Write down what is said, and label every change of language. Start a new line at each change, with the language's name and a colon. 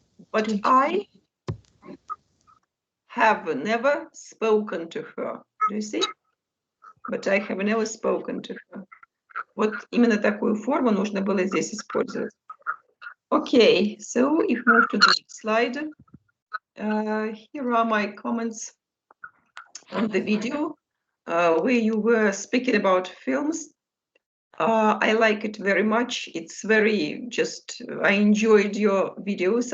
English: But I have never spoken to her. Do you see? But I have never spoken to her.
Russian: Вот именно такую форму нужно было здесь использовать.
English: Okay, so if we move to the next slide, here are my comments on the video where you were speaking about films. I like it very much. It's very I enjoyed your videos.